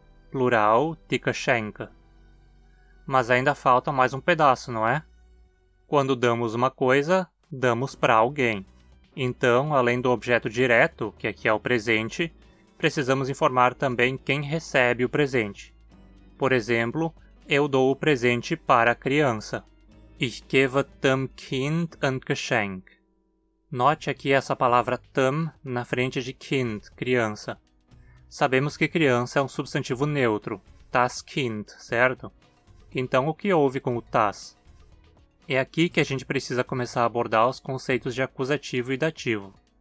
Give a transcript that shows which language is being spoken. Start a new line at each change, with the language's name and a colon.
Portuguese: Plural, die Geschenke. Mas ainda falta mais um pedaço, não é? Quando damos uma coisa, damos para alguém. Então, além do objeto direto, que aqui é o presente, precisamos informar também quem recebe o presente. Por exemplo, eu dou o presente para a criança.
Hunsrik: Ich gebe dem Kind ein Geschenk.
Portuguese: Note aqui essa palavra dem na frente de Kind, criança. Sabemos que criança é um substantivo neutro, das Kind, certo? Então, o que houve com o das? É aqui que a gente precisa começar a abordar os conceitos de acusativo e dativo.